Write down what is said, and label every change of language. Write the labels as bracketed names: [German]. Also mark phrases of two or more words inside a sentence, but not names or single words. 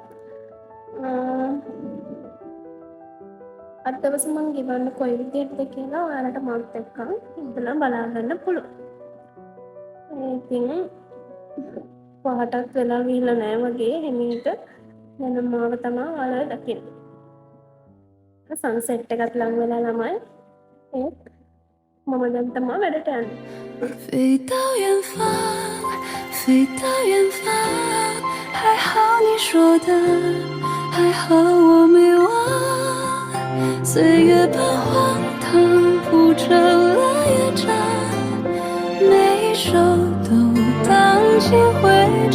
[Sinhala] අද දවසේ මම ගෙවන්න කොයි විදිහටද කියලා ඔයාලට මාත් එක්ක ඉඳලා බලා ගන්න පුළුවන්. ඉතින් පහටත් වෙලා ගිහිල්ලා නැහැ වගේ හිමීට යන මාව තමයි ඔයාලා දකින්නේ. සන්සෙට් එකත් ලඟ වෙලා ළමයි. ඒත් මම දැන් තමයි වැඩට යන්නේ. [Chinese] 飞到远方，飞到远方，还好你说的，还好我没忘。岁月般荒唐，铺成了乐章，每一首都荡气回肠。